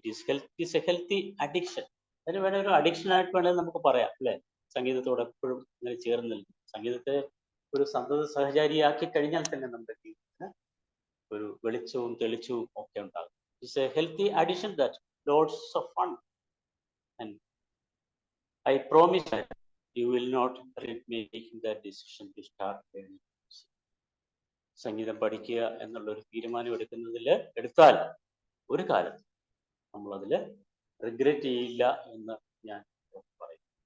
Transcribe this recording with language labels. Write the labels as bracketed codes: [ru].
[en] It is a healthy addiction. [ml] അതിന് വേണേൽ ഒരു അഡിക്ഷനായിട്ട് വേണമെങ്കിൽ നമുക്ക് പറയാം അല്ലേ? സംഗീതത്തോട് എപ്പോഴും ഇങ്ങനെ ചേർന്ന് നിൽക്കും. സംഗീതത്തെ ഒരു സന്തത സഹചാരിയാക്കി കഴിഞ്ഞാൽ തന്നെ നമ്മുടെ ജീവിതത്തിന് ഒരു വെളിച്ചവും തെളിച്ചവും ഒക്കെ ഉണ്ടാകും. [en] It's a healthy addiction that loads of fun. And I promise that you will not regret making that decision to start learning music. [ml] സംഗീതം പഠിക്കുക എന്നുള്ളൊരു തീരുമാനം എടുത്താൽ ഒരു കാലത്ത് നമ്മളതിൽ റിഗ്രറ്റ് ചെയ്യില്ല എന്ന് ഞാൻ പറയും.